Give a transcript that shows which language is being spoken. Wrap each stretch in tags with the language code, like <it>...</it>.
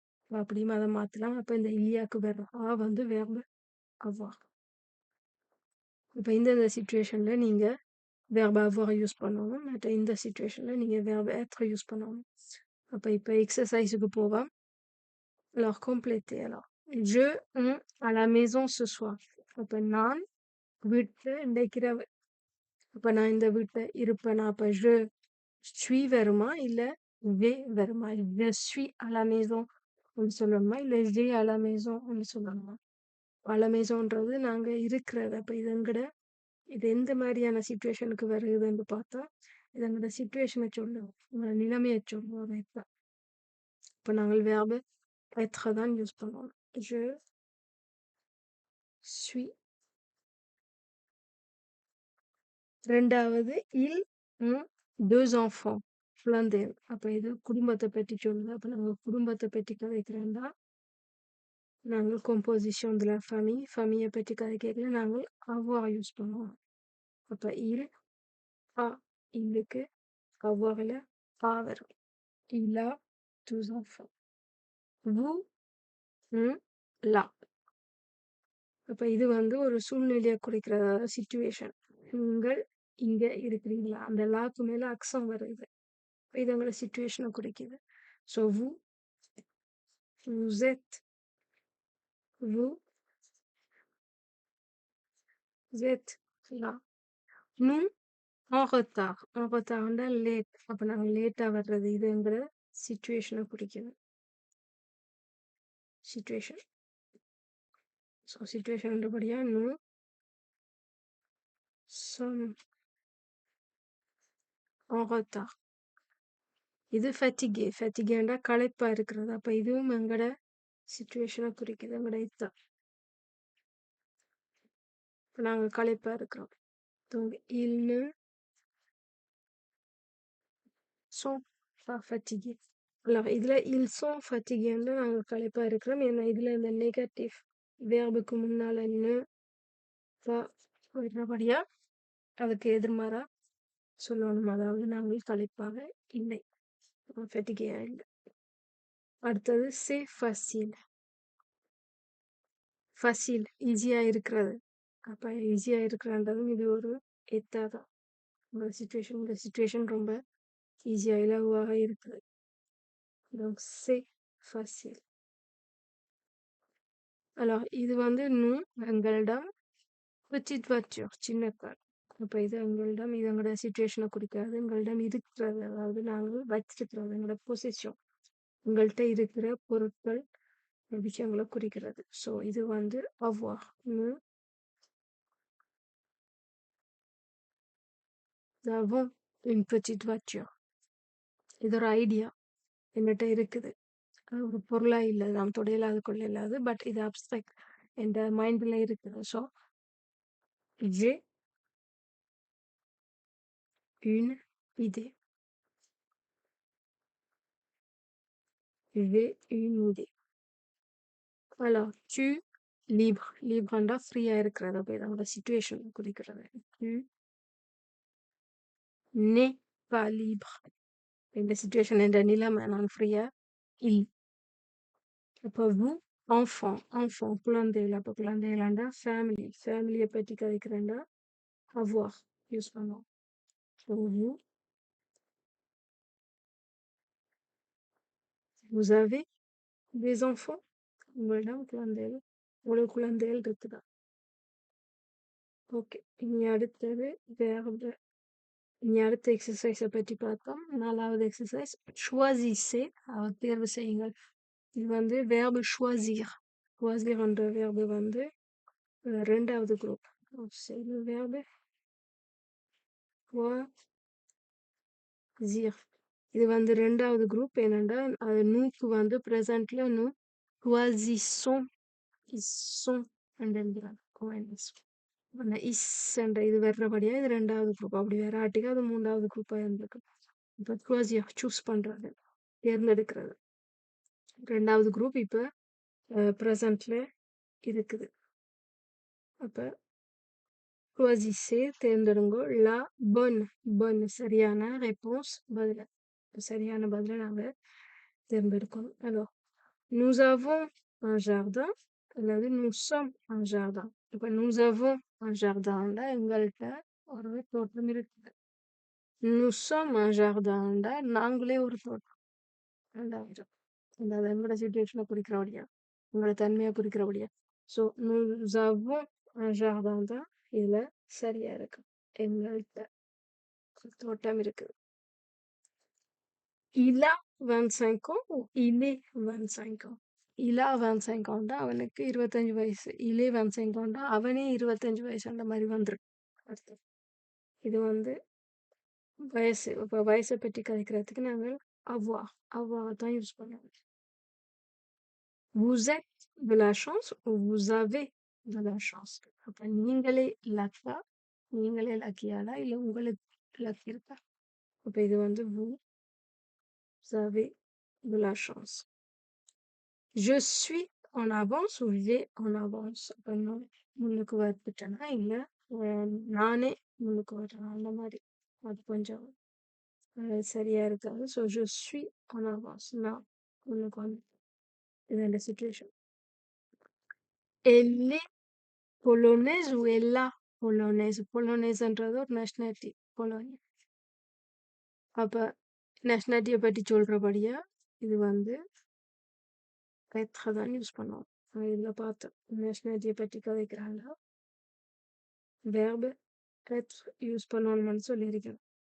<ta>அப்படியும் அதை மாத்தலாம். அப்ப இந்த இலியாக்கு வர்ற வந்து verbe avoir. இப்ப இந்த சிச்சுவேஷன்ல நீங்க verbe avoir யூஸ் பண்ணணும். மற்ற இந்த சிச்சுவேஷன்ல நீங்க verbe être யூஸ் பண்ணணும். அப்ப இப்ப எக்ஸசைஸுக்கு போவோம். alors compléter.</ta> <fr>alors je à la maison ce soir.</fr> <ta>அப்ப நான் வீட்டுல இன்றைக்கு அப்ப நான் இந்த வீட்டுல இருப்பேனா?</ta> <fr>அப்ப je suis வருமா இல்ல vais வருமா? je suis à la maison</fr> <ta>ஒண்ணு சொல்லணுமா? இல்ல ஜே à la maison ஒண்ணு சொல்லணுமா? à la maisonன்றது நாங்க இருக்கிறது. அப்ப இது எந்த மாதிரியான சிச்சுவேஷனுக்கு வருதுன்னு பார்த்தா, இது எங்களோட சிச்சுவேஷன சொல்லும். உங்களோட நிலைமைய சொல்லும். அதான். இப்ப நாங்கள் வெர்ப் être தான் யூஸ் பண்ணுவோம்.</ta> <fr>Je suis. 2வது il ont 2 enfants.</fr> <ta>குழந்தைகள். அப்ப இது குடும்பத்த பத்தி சொல்லுது. அப்ப நாங்க குடும்பத்த பத்தி கதைக்கிறோம்னா, நாங்கள் composition de la famille, ஃபேமிலிய பத்தி கதைக்கையில நாங்கள் avoir யூஸ் பண்ணுவோம். அப்ப il a ilலுக்கு avoirல a வரும்.</ta> <fr>Il a 2 enfants. Vous là.</fr> <ta>அப்ப இது ஒரு சூழ்நிலையை குறிக்கிற சிச்சுவேஷன். நீங்கள் இங்க இருக்கிறீங்களா? அந்த லாக்கு மேல அக்ஸம் வருது.</ta> <fr>இது உங்களோட சிச்சுவேஷனை குறிக்குது. ஸோ vous êtes vous êtes là. nous en retard.</fr> <ta>en retardனா late. அப்ப நாங்க லேட்டா வர்றது இதுங்கிற சிச்சுவேஷனை குறிக்குது. Situation.</ta> <fr>ஸோ சிச்சுவேஷன்றபடியா nous sommes en retard.</fr> <ta>இது ஃபட்டிகே. ஃபட்டிகேண்டா களைப்பா இருக்கிறது. அப்ப இதுவும் எங்கட சிச்சுவேஷனை குறிக்குது. எங்கட இதுதான். இப்ப நாங்க களைப்பா இருக்கிறோம்.</ta> <fr>Donc ils ne sont pas fatigués.</fr> <ta>Alors இதுல</ta> <fr>ils sont fatigués</fr> <ta>நாங்க களைப்பா இருக்கிறோம். ஏன்னா இதுல இந்த நெகட்டிவ் வேர்புக்கு முன்னால ne pas வர்றபடியா அதுக்கு எதிர்மாறா சொல்லணும். அதாவது நாங்கள் களைப்பாக இல்லை. ஃபட்டிகேயா இல்லை.</ta> <fr>அடுத்தது c'est facile.</fr> <ta>ஃபசில் ஈஸியா இருக்கிறது. அப்ப ஈஸியா இருக்கிறன்றதும் இது ஒரு எத்தா தான். இந்த சுச்சுவேஷன் ரொம்ப ஈஸியா இலகுவாக இருக்குது.</ta> <fr>Donc c'est facile.</fr> <ta>Alors இது nous எங்களிடம் petite voiture சின்ன கார். அப்ப இது எங்களிடம் இது எங்களோட சிச்சுவேஷனை குறிக்காது. எங்களிடம் இருக்கிறது, அதாவது நாங்கள் வச்சிருக்கிறது, எங்களோட பொசிஷன், எங்கள்கிட்ட இருக்கிற பொருட்கள் விஷயங்களை குறிக்கிறது. ஸோ இது avoir.</ta> <fr>nous avons une petite voiture.</fr> <ta>இது ஒரு ஐடியா என்னட்ட இருக்குது. அது ஒரு பொருளா இல்லை, நாம் தொடையிலாது கொள்ள இல்லாது. பட் இது அப்ஸ்ட்ராக்ட் என் மைண்ட்ல இருக்குது.</ta> <fr>ஸோ j'ai une idée. J'ai une idée. Alors tu libre.</fr> <ta>லிப்ரண்டா ஃப்ரீயா இருக்கிறது. அப்ப இதோட சிச்சுவேஷன் குறிக்கிறது.</ta> <fr>tu n'es pas libre.</fr> <ta>இந்த சிச்சுவேஷன் என்ற நிலைமை நான் ஃப்ரீயா இல்லை. அப்போ vous enfant குழந்தைகள். அப்போ குழந்தைகளாண்டா ஃபேமிலியை பற்றி கதைக்கிறேன்டா avoir யூஸ் பண்ணுவோம்.</ta> <fr>ஸோ vous avez des enfants.</fr> <ta>உங்களிடம் குழந்தைகள், உங்களுக்கு குழந்தைகள் இருக்குதா? ஓகே. இனி அடுத்தது வேர்பு. இனி அடுத்த எக்ஸசைஸை பற்றி பார்த்தோம். 4வது எக்ஸசைஸ் choisissez. தேர்வு செய்யுங்கள். இது வேர்பு choisir. choisir என்ற வேர்பு 2வது குரூப். Verb choisir. இது 2வது குரூப். என்னென்னா அது நூக்கு ப்ரெசன்ட்ல நூ choisissons இஸ்ஸும் எழுதுறாங்க. அந்த இஸ் என்ற இது வர்றபடியா இது 2வது குரூப். அப்படி வராட்டிக்கு அது 3வது குரூப்பா இருந்திருக்கு. இப்போ choisir சூஸ் பண்றது, தேர்ந்தெடுக்கிறது. 2வது குரூப் இப்ப ப்ரெசன்ட்ல இருக்குது. அப்ப choisissez தேர்ந்தெடுங்க. la bonne சரியான ரெஸ்பான்ஸ் பதில, சரியான பதில நாங்க தேர்ந்தெடுக்கணும்.</ta> <fr>alors nous avons un jardin அல்லது nous sommes un jardin.</fr> <ta>இப்ப</ta> <fr>nous avons un jardin</fr> <ta>எங்கள்கிட்ட ஒரு தோட்டம் இருக்குது.</ta> <fr>nous sommes un jardin</fr> <ta>நாங்களே ஒரு தோட்டம். 2வது அதாவது எங்களோட சிச்சுவேஷனை குறிக்கிறபடியா, உங்களோட தன்மையை குறிக்கிறபடியா. So</ta> <fr>nous avons un jardin</fr> <ta>தான் இதுல சரியா இருக்கு. எங்கள்கிட்ட தோட்டம் இருக்குது.</ta> <fr>il a 25 ans ou il est 25 ans. il a 25 ans</fr> <ta>அவனுக்கு 25 வயசு. il est 25 ans அவனே 25 வயசு அந்த மாதிரி வந்துரும் அர்த்தம். இது வந்து வயசு. இப்போ வயசை பற்றி கதைக்கிறதுக்கு நாங்கள் avoir தான் யூஸ் பண்ணுவோம்.</ta> <fr>vous êtes de la chance ou vous avez de la chance.</fr> <ta>அப்ப நீங்களே லக்கா, நீங்களே லக்கியாலா இல்ல உங்களுக்கு லக் இருக்கா?</ta> <fr>அப்ப இது வந்து vous avez de la chance. Je suis en avance ou j'ai en avance.</fr> <ta>அப்ப நான் முன்னுக்கு வந்துட்டேனா இல்ல நானே முன்னுக்கு வரேன் அந்த மாதிரி. அது கொஞ்சம் சரியா இருக்காது. So</ta> <fr>je suis en avance.</fr> <ta>நான் முன்னுக்கு வந்து இது இந்த situation.</ta> <fr>Elle est polonaise ou elle a polonaise.</fr> <ta>Polonaiseன்றது ஒரு நேஷனாலிட்டி பொலோனியா. அப்ப நேஷனாலிட்டியை பற்றி சொல்றபடியா இது வந்து être தான் யூஸ் பண்ணுவோம். இதில் பார்த்தோம் நேஷனாலிட்டியை பற்றி கதைக்கிறாங்க verb être யூஸ் பண்ணணும்னு சொல்லியிருக்கேன்.</ta>